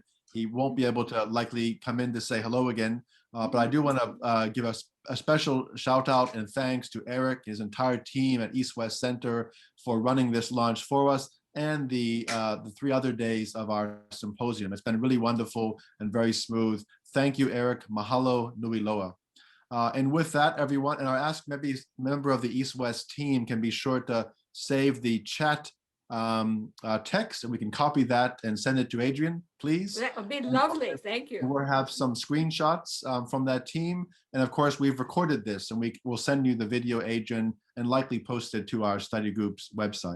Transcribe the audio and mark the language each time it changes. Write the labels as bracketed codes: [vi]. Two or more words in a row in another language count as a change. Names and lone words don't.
[en] He won't be able to likely come in to say hello again, but I do want to give us a special shout out and thanks to Eric, his entire team at East West Center for running this launch for us, and the 3 other days of our symposium. It's been really wonderful and very smooth. Thank you, Eric. [haw] Mahalo nui loa. [en] And with that, everyone, and I ask maybe a member of the East West team can be sure to save the chat text, and we can copy that and send it to Adrian, please. That would be lovely. Thank you. We'll have some screenshots from that team. And of course, we've recorded this, and we will send you the video, Adrian, and likely post it to our study group's website.